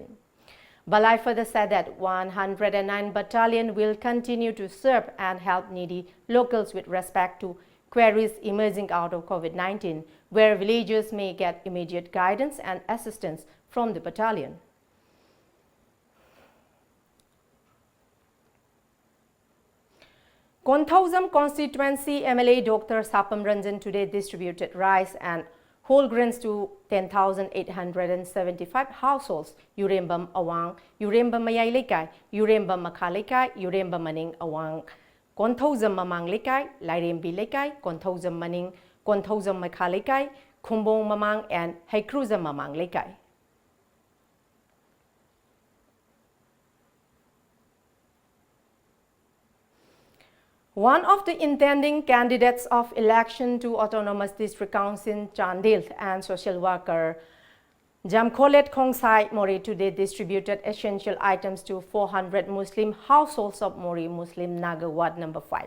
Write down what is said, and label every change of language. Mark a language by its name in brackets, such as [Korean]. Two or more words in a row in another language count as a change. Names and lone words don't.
[English] Balai further said that 109 Battalion will continue to serve and help needy locals with respect to queries emerging out of COVID-19, where villagers may get immediate guidance and assistance from the battalion. Konthausam constituency MLA Dr. Sapam Ranjan today distributed rice and whole grains to 10,875 households. Urembam Awang, Urembam Mayai Lekai, Urembam Makha Lekai, Urembam Maning Awang, Konthausam Mamang Lekai, Lairembi Lekai, Konthausam Maning, Konthausam Makha Lekai, Kumbong Mamang and Haikruzam Mamang Lekai. One of the intending candidates of election to Autonomous District Council Chandil and social worker Jamkholet Khongsai Mori today distributed essential items to 400 Muslim households of Mori Muslim Naga Ward number 5.